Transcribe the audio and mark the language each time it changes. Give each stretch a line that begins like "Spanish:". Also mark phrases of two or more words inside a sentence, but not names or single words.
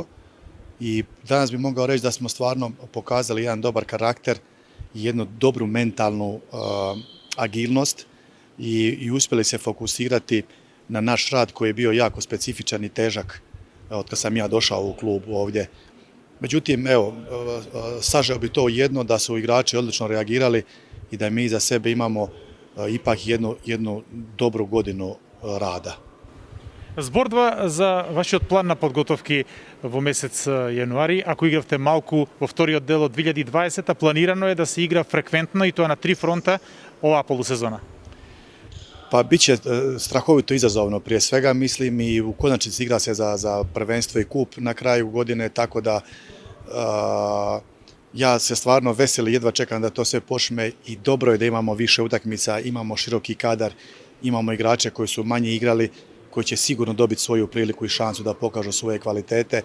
Croatian: I danas bi mogao reći da smo stvarno pokazali jedan dobar karakter i jednu dobru mentalnu agilnost i uspjeli se fokusirati na naš rad koji je bio jako specifičan i težak od kad sam ja došao u klub ovdje. Međutim, evo, sažeo bi to jedno da su igrači odlično reagirali i da mi iza sebe imamo ipak jednu dobru godinu rada.
Macedonian: Збордва за вашиот план на подготовки во месец јануари. Ако игравте малку во вториот дел од 2020, планирано е да се игра фреквентно и тоа на 3 фронта оваа полусезона.
Croatian: Pa bit će strahovito izazovno prije svega, mislim, i u konačnici igra se za prvenstvo i kup na kraju godine, tako da ja se stvarno veselim, jedva čekam da to sve počne i dobro je da imamo više utakmica, imamo široki kadar, imamo igrače koji su manje igrali, koji će sigurno dobiti svoju priliku i šansu da pokažu svoje kvalitete.